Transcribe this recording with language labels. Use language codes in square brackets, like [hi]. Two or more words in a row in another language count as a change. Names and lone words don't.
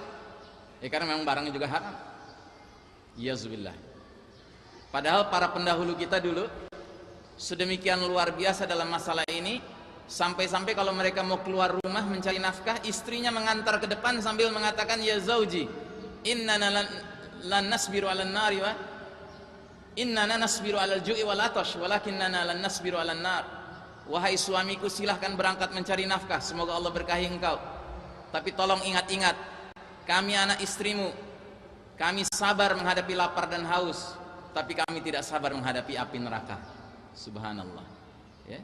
[id] Ya karena memang barangnya juga haram. Yazubillah. Padahal para pendahulu kita dulu sedemikian luar biasa dalam masalah ini, sampai-sampai kalau mereka mau keluar rumah mencari nafkah, istrinya mengantar ke depan sambil mengatakan, [ar] يا زوجي، إننا لن نصبر على النار وإننا نصبر على الجوع والعطش ولكننا لن نصبر على النار. [id] Wahai suamiku, silahkan berangkat mencari nafkah, semoga Allah berkahi engkau. Tapi tolong ingat-ingat, kami anak istrimu, kami sabar menghadapi lapar dan haus, tapi kami tidak sabar menghadapi api neraka. Subhanallah. Ya.